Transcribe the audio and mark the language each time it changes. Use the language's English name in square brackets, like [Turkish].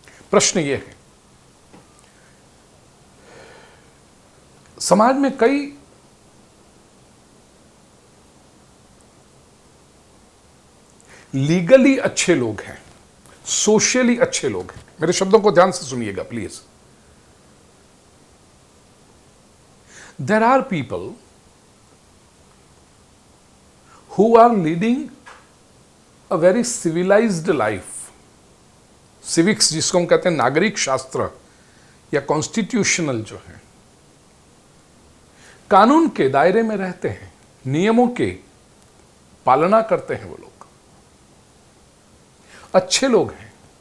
[Hindi] प्रश्न ये है, समाज में कई लीगली अच्छे लोग हैं, सोशली अच्छे लोग हैं। मेरे शब्दों को ध्यान से सुनिएगा please. [English] There are people who are leading a very civilized life. [Hindi] Civics जिसको हम कहते हैं, नागरिक शास्त्र या कॉन्स्टिट्यूशनल जो है, कानून के दायरे में रहते हैं, नियमों के पालना करते हैं, वो लोग अच्छे लोग हैं।